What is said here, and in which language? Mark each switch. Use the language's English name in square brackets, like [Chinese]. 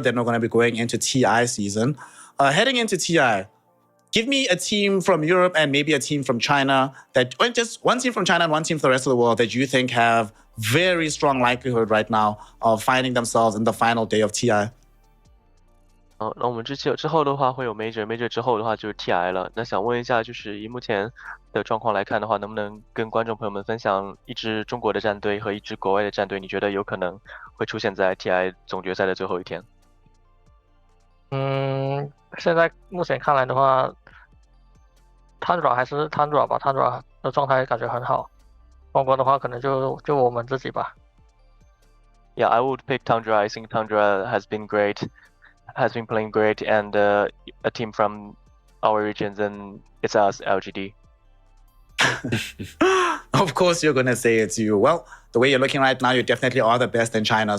[English] Then we're going to be going into TI season. Heading into TI, give me a team from Europe and maybe a team from China or just one team from China and one team from the rest of the world that you think have very strong likelihood right now of finding themselves in the final day of TI. [Chinese] 那我们之后的话会有 major 之后的话就是 TI 了。那想问一下，就是以目前的状况来看的话，能不能跟观众朋友们分享一支中国的战队和一支国外的战队，你觉得有可能会出现在 TI 总决赛的最后一天？现在目前看来的话，Tundra 还是 Tundra 吧，Tundra 的状态感觉很好。中国的话可能就我们自己吧。 [English] Yeah, I would pick Tundra. I think Tundra has been playing great, and a team from our region, then it's us, LGD. Of course, you're going to say it's you. Well, the way you're looking right now, you definitely are the best in China.